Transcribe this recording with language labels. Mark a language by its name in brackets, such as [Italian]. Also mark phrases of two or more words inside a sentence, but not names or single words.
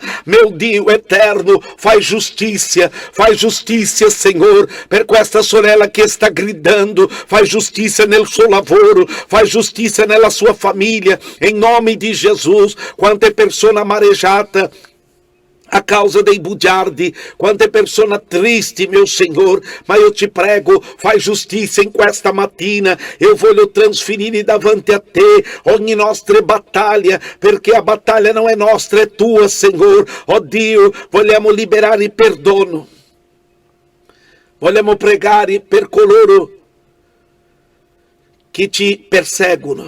[Italian] Meu Dio eterno, fai giustizia, Senhor, per questa sorella che sta gridando, fai giustizia nel suo lavoro, fai giustizia nella sua famiglia, [Portuguese] em nome [Italian] di Jesus. Quante persone marejate a causa dei bugiardi, quante persone tristi, [Portuguese] meu Senhor, mas eu te prego, [Italian] fai giustizia in questa mattina. Eu voglio trasferire davanti a te ogni nostra battaglia, perché a battaglia non è nostra, è tua, Senhor. Oh Dio, vogliamo liberare il perdono. Vogliamo pregare per coloro che ti perseguono.